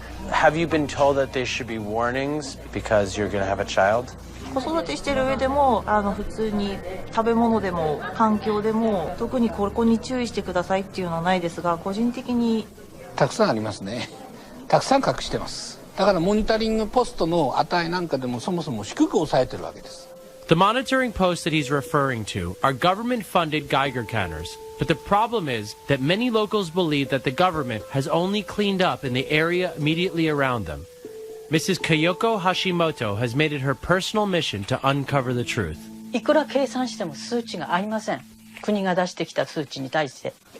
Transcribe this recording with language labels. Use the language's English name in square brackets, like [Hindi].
[English] Have you been told that there should be warnings because you're going to have a child? [Japanese] 子育てしてる上でも普通に食べ物でも環境でも特にここに注意してくださいっていうのはないですが、個人的にたくさんありますね。たくさん隠してます。だからモニタリングポストの値なんかでもそもそも低く抑えてるわけです。 [English] The monitoring posts that he's referring to are government-funded Geiger counters, but the problem is that many locals believe that the government has only cleaned up in the area immediately around them. Mrs. Kayoko Hashimoto has made it her personal mission to uncover the truth. [Japanese] いくら計算しても数値が合いません。国が出してきた数値に対して。